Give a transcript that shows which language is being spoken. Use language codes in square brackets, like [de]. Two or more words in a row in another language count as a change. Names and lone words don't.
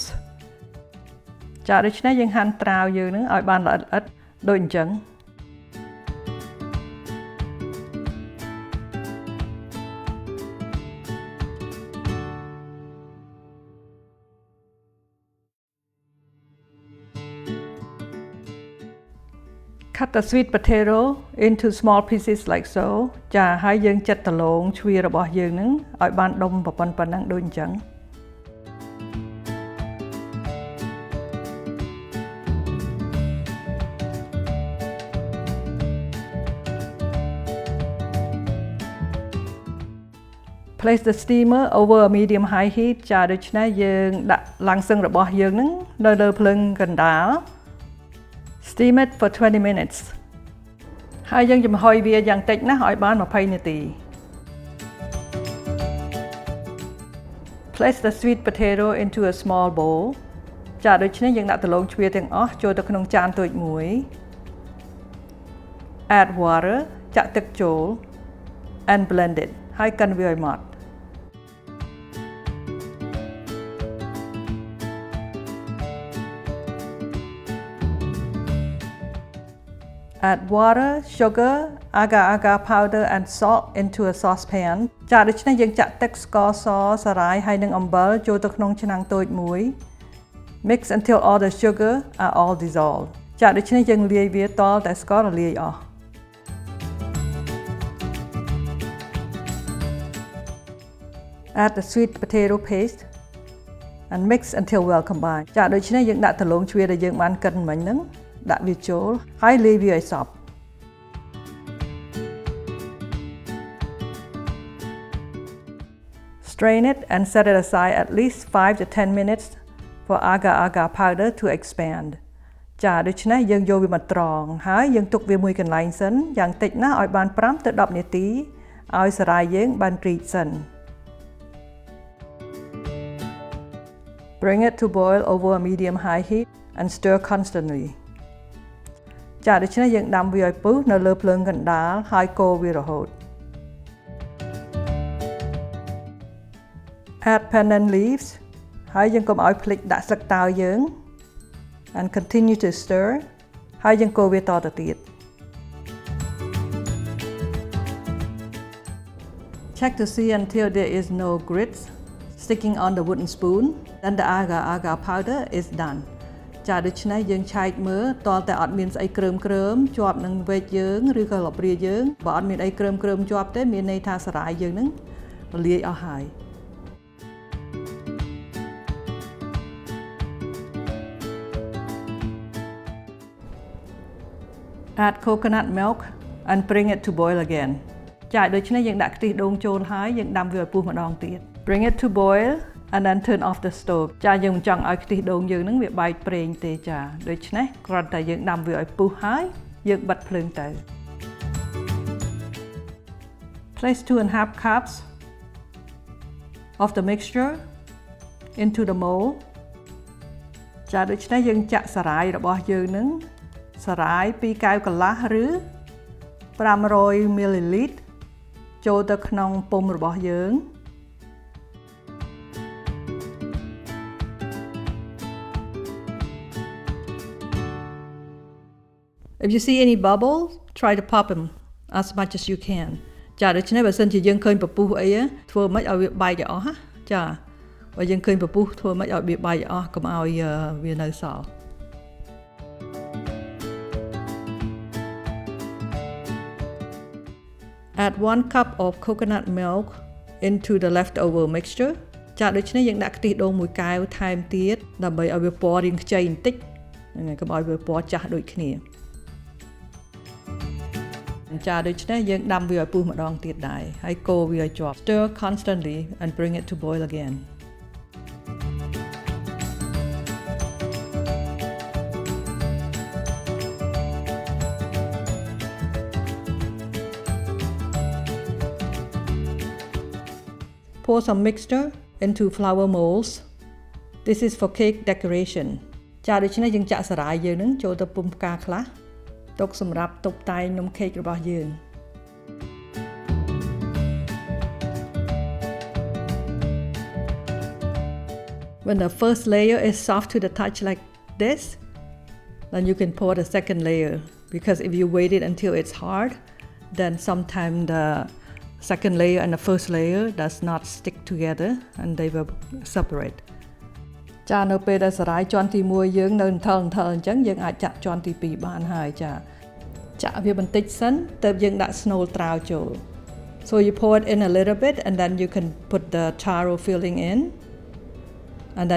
[km] ចាដូច្នេះយើងហាន់ត្រាវយើងនឹងឲ្យបានល្អិតៗដូចអញ្ចឹង [en] Cut the sweet potato into small pieces like so [km] ចាហើយយើងចិតដលងជ្វារបស់យើងនឹងឲ្យបានដុំប៉ុណ្ណឹងដូចអញ្ចឹង [en] Place the steamer over a medium high heat [km] ចាដូច្នេះយើងដាក់ឡាំងសឹងរបស់យើងនឹងនៅលើភ្លើងកណ្ដាល [en] Steam it for 20 minutes [km] ហើយយើងចំហុយវាយ៉ាងតិចណាស់ឲ្យបាន20នាទី [en] Place the sweet potato into a small bowl [km] ចាដូច្នេះយើងដាក់ដលងជ្វាទាំងអស់ចូលទៅក្នុងចានតូចមួយ [en] Add water [km] ចាក់ទឹកចូល [en] and blend it [km] ហើយកិនវាឲ្យម៉ដ្ឋ [en] Add water, sugar, agar powder and salt into a saucepan [km] ចាដូច្នេះយើងចាក់ទឹកស្ករសសារាយហើយនិងអំបិលចូលទៅក្នុងឆ្នាំងតូចមួយ [en] Mix until all the sugar are all dissolved [km] ចាដូច្នេះយើងលាយវាតតែស្កររលាយអស់ [en] Add the sweet potato paste and mix until well combined [km] ចាដូច្នេះយើងដាក់ដលងជ្វាដែលយើងបានកិនមិញហ្នឹងដាក់វាចូលហើយលាយវាឲ្យសព្វ [en] Strain it and set it aside at least 5 to 10 minutes for agar powder to expand [km] ចាដូច្នេះយើងយកវាមកត្រងហើយយើងទុកវាមួយកន្លែងសិនយ៉ាងតិចណាស់ឲ្យបាន5ទៅ10នាទីឲ្យសារាយយើងបានរីកសិន [en] Bring it to boil over a medium high heat and stir constantly [km] ចាដូច្នេះយើងដាំវាឲ្យពុះនៅលើភ្លើងកណ្ដាលហើយកូរវារហូត [en] Add pandan leaves [km] ហើយយើងកុំឲ្យភ្លេចដាក់ស្លឹកតើយយើង [en] and continue to stir [km] ហើយយើងកូរវាតទៅទៀត [en] Check to see until there is no grits sticking on the wooden spoon then the agar powder is done [km] ចាដូច្នេះយើងឆែកមើលតតែអត់មានស្អីគ្រើមជាប់នឹងវែកយើងឬក៏លបព្រាយើងបើអត់មានអីគ្រើមជាប់ទេមានន័យថាសារាយយើងនឹងរលាយអស់ហើយ [en] Add coconut milk and bring it to boil again [km] ចាដូច្នេះយើងដាក់ខ្ទិះដូងចូលហើយយើងដាំវាឲ្យពុះម្ដងទៀត [en] Bring it to boil and then turn off the stove [km] ចាយើងមិនចង់ឲ្យខ្ទិះដូងយើងនឹងវាបែកប្រេងទេចាដូច្នេះគ្រាន់តែយើងដាំវាឲ្យពុះហើយយើងបិទភ្លើងទៅ [en] Place 2.5 cups of the mixture into the mold [km] ចាដូច្នេះយើងចាក់សារាយរបស់យើងនឹងសារាយ2កែវកន្លះឬ500 ml ចូលទៅក្នុងពុម្ពរបស់យើង [en] If you see any bubbles, try to pop them as much as you can. [km] ចាដូច្នេះបើសិនជាយើងឃើញពពុះអីធ្វើមិនឲ្យវាបែកអស់ណាចាបើយើងឃើញពពុះធ្វើមិនឲ្យវាបែកអស់កុំឲ្យវានៅសល់ [en] Add 1 cup of coconut milk into the leftover mixture [km] ចាដូច្នេះយើងដាក់ខ្ទិះដូង1 កែវថែមទៀតដើម្បីឲ្យវាពណ៌រាងខ្ចីបន្តិចហ្នឹងហើយកុំឲ្យវាពណ៌ចាស់ដូចគ្នាចាដូច្នេះយើងដាំវាឲ្យពុះម្ដងទៀតដែរហើយកូរវាឲ្យជាប់ [en] Stir constantly and bring it to boil again. Pour some mixture into flower molds. This is for cake decoration. [km] ចាដូច្នេះយើងចាក់សារាយយើងនឹងចូលទៅពុម្ពផ្កាខ្លះទុកសម្រាប់តុបតែងនំខេករបស់យើង [en] When the first layer is soft to the touch like this, then you can pour the second layer because if you wait it until it's hard, then sometimes the second layer and the first layer does not stick together and they will separate. [km] ចានៅពេលដែលសារាយជាន់ទី1យើងនៅអញ្ចឹងយើងអាចចាក់ជាន់ទី2បានហើយចាចាក់ វាបន្តិចសិនទើបយើងដាក់ស្នូលត្រាវចូល [en] So you pour it in a little bit and then you can put the taro filling in and then